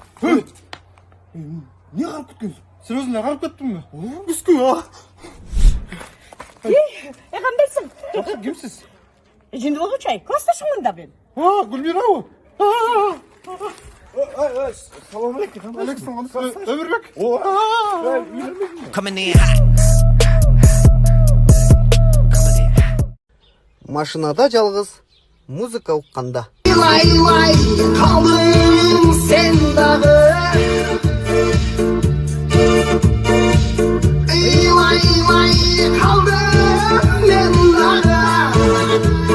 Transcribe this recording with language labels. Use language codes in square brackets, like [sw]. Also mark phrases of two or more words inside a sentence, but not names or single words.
[kk] Не қарып кеткенсің? Серьезно ле қарып кеттің бе? Үскі, қандайсың? Жақсы, кімсіз? Жынды болғычай, классташымын да мен. Гүлмира ау. Салам алейкум. Алейкум. Өмірбек. [en] Coming in hot. [kk] Машинада жалғыз музыка ұққанда. Қалдың сен дағы. Қалдың мен дағы.